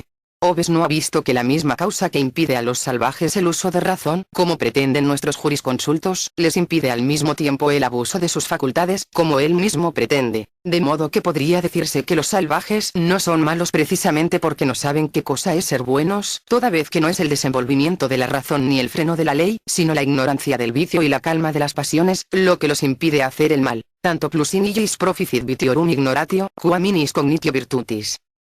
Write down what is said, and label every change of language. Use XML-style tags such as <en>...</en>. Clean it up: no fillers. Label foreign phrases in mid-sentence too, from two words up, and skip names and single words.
<es>Hobbes no ha visto que la misma causa que impide a los salvajes el uso de razón, como pretenden nuestros jurisconsultos, les impide al mismo tiempo el abuso de sus facultades, como él mismo pretende, de modo que podría decirse que los salvajes no son malos precisamente porque no saben qué cosa es ser buenos, toda vez que no es el desenvolvimiento de la razón ni el freno de la ley, sino la ignorancia del vicio y la calma de las pasiones, lo que los impide hacer el mal,</es> <la>tanto plus in illis proficit vitiorum ignoratio, quam in is cognitio virtutis.</la>